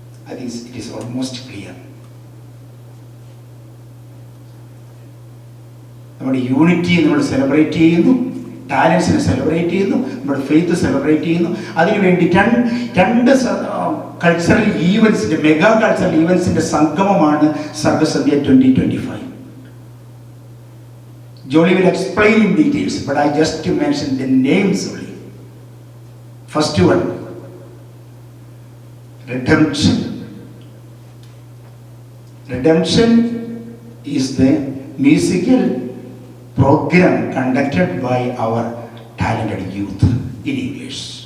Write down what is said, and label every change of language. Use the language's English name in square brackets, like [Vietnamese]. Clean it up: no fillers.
[English] I think it is almost clear. [Malayalam] നമ്മുടെ unity നമ്മൾ celebrate ചെയ്യുന്നു, ടാലൻസിനെ സെലിബ്രേറ്റ് ചെയ്യുന്നു, നമ്മുടെ ഫെയ്ത്ത് സെലിബ്രേറ്റ് ചെയ്യുന്നു. അതിനുവേണ്ടി രണ്ട് cultural ഈവൻസിന്റെ, mega cultural ഈവൻസിന്റെ സംഗമമാണ് സർഗസന്ധ്യ 2025. [English] Jolie will explain in details, but I just to mention the names only. First one, Redemption. Redemption is the musical program conducted by our talented youth in English.